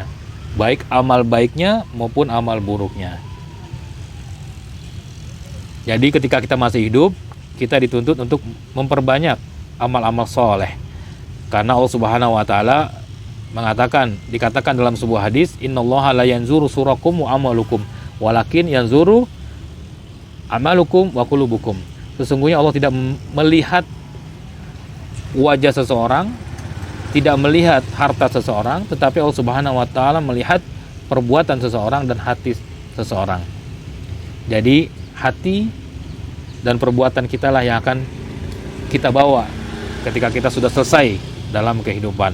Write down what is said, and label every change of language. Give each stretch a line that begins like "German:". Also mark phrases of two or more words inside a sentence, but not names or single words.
Indonesian: Baik amal baiknya maupun amal buruknya. Jadi ketika kita masih hidup, kita dituntut untuk memperbanyak amal-amal soleh. Karena Allah
Arabic: سبحانه وتعالى
Indonesian: dikatakan dalam sebuah hadis,
Arabic: إن الله لا ينظر صوركم وأعمالكم ولكن ينظر أعمالكم وقلوبكم.
Indonesian: Sesungguhnya Allah tidak melihat wajah seseorang, tidak melihat harta seseorang, tetapi Allah
Arabic: سبحانه وتعالى
Indonesian: melihat perbuatan seseorang dan hati seseorang. Jadi hati dan perbuatan kita lah yang akan kita bawa ketika kita sudah selesai dalam kehidupan.